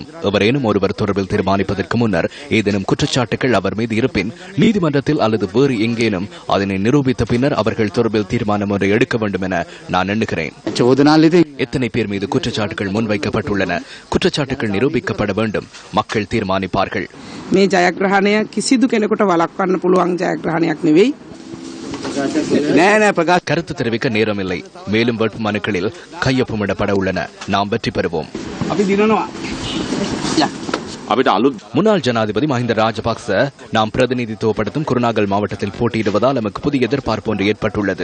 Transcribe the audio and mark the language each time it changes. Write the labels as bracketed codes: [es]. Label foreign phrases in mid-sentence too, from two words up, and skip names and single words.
[ta] எவரேனும் ஒருவர் தொடர்பில் தீர்மானிப்பதற்கு முன்னர் ஏதேனும் குற்றச்சாட்டுகள் அவர் மீது இருப்பின் நீதிமன்றத்தில் அல்லது வேறு எங்கேனும் அதனை நிரூபித்த பின்னர் அவர்கள் தொடர்பில் தீர்மானம் ஒன்றை எடுக்க வேண்டும் என நான் எண்ணுகிறேன். எத்தனை பேர் மீது குற்றச்சாட்டுகள் முன்வைக்கப்பட்டுள்ளன? குற்றச்சாட்டுகள் நிரூபிக்கப்பட வேண்டும். மக்கள் தீர்மானிப்பார்கள். [si] මේ ජයග්‍රහණය කිසිදු කෙනෙකුට වළක්වන්න පුළුවන් ජයග්‍රහණයක් නෙවෙයි. [ta] கருத்து தெரிவிக்க நேரமில்லை. மேலும் வேட்புமனுக்களில் கையொப்பமிடப்பட உள்ளன. நாம் வெற்றி பெறுவோம். முன்னாள் ஜனாதிபதி மஹிந்த ராஜபக்ச நாம் பிரதிநிதித்துவப்படுத்தும் குருநாகல் மாவட்டத்தில் போட்டியிடுவதால் நமக்கு புதிய எதிர்பார்ப்பு ஒன்று ஏற்பட்டுள்ளது.